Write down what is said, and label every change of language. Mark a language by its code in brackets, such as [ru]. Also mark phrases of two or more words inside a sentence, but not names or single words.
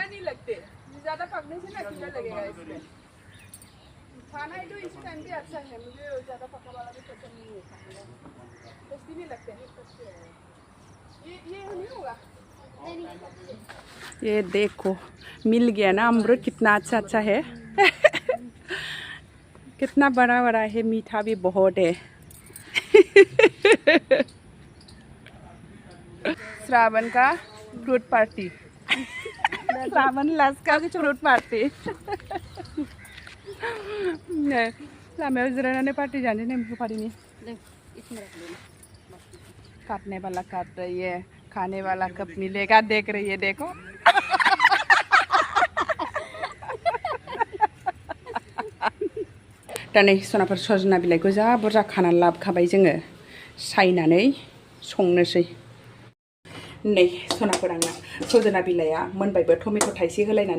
[hi] नहीं लगते ज्यादा पकने से ना कीड़ा लगेगा इसमें खाना है तो इस टाइम पे अच्छा है मुझे ज्यादा पका वाला भी पसंद नहीं है टेस्टी भी लगते हैं ये नहीं होगा ये देखो मिल गया ना अमरूद कितना अच्छा है कितना बड़ा है मीठा भी बहुत है श्रावण का फ्रूट पार्टी श्रावण लास्ट का फ्रूट पार्टी [brx] लामायाव जिरायनानै पार्टी जाने नेमखौ पार्टीनि [hi] काटने वाला काट रही है खाने वाला कब मिलेगा देख रही है देखो [brx] दा नै सनाफोर सजना बिलाइखौ जा बुरजा खानानै लाबोखाबाय जोङो सायनानै संनोसै नै सनाफोर आंना सजना बिलाइया मोनबायबो टमेट' थाइसे होलायनानै